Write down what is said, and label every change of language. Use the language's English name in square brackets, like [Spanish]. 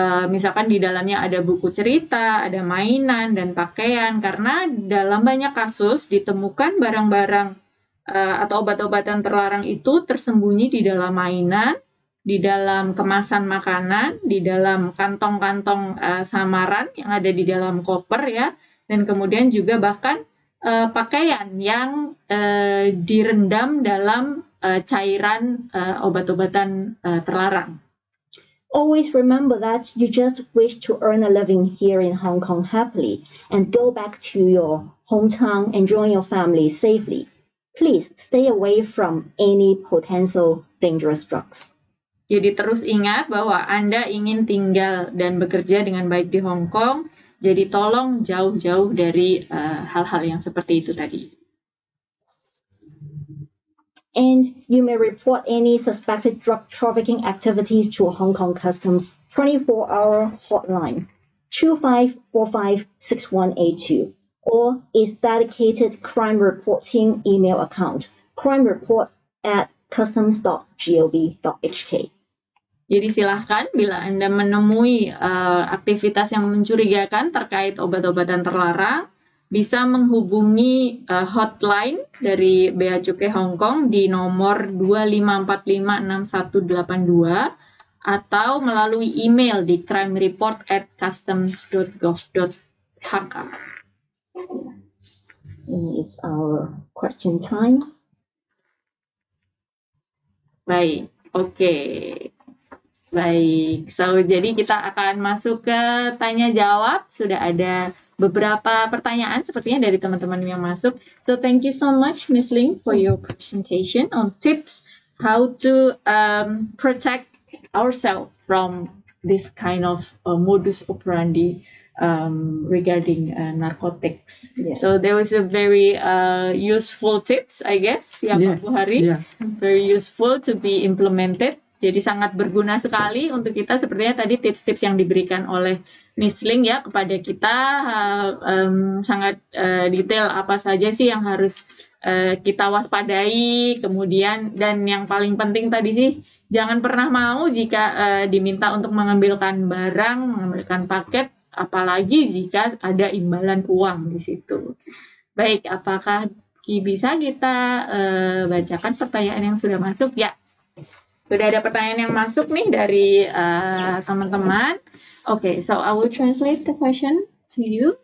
[Indonesian] misalkan di dalamnya ada buku cerita, ada mainan, dan pakaian, karena dalam banyak kasus ditemukan barang-barang atau obat-obatan terlarang itu tersembunyi di dalam mainan, di dalam kemasan makanan, di dalam kantong-kantong samaran yang ada di dalam koper ya, dan kemudian juga bahkan pakaian yang direndam dalam cairan obat-obatan terlarang. [English] Always remember that you just wish to earn a living here in Hong Kong happily and go back to your hometown and join your family safely. Please stay away from any potential dangerous drugs. [Indonesian] Jadi terus ingat bahwa Anda ingin tinggal dan bekerja dengan baik di Hong Kong, jadi tolong jauh-jauh dari hal-hal yang seperti itu tadi. [English] And you may report any suspected drug trafficking activities to Hong Kong Customs 24-hour hotline 2545-6182 or its dedicated crime reporting email account crimereport@customs.gov.hk. [Indonesian] Jadi silahkan bila Anda menemui aktivitas yang mencurigakan terkait obat-obatan terlarang, bisa menghubungi hotline dari Bea Cukai Hong Kong di nomor 25456182 atau melalui email di crimereport@customs.gov.hk. This is our question time. Baik, oke. Baik, jadi kita akan masuk ke tanya jawab. Sudah ada beberapa pertanyaan sepertinya dari teman-teman yang masuk. [English] So thank you so much, Ms. Ling, for your presentation on tips how to protect ourselves from this kind of modus operandi regarding narcotics. Yes. So there was a very useful tips, I guess, ya Pak Buhari. Yeah. Very useful to be implemented. [Indonesian] Jadi sangat berguna sekali untuk kita, sepertinya tadi tips-tips yang diberikan oleh Miss Ling ya kepada kita sangat detail apa saja sih yang harus kita waspadai, kemudian dan yang paling penting tadi sih jangan pernah mau jika diminta untuk mengambilkan barang, mengambilkan paket, apalagi jika ada imbalan uang di situ. Baik, apakah bisa kita bacakan pertanyaan yang sudah masuk? Ya. Sudah ada pertanyaan yang masuk nih dari teman-teman. [English] Okay, so I will translate the question to you.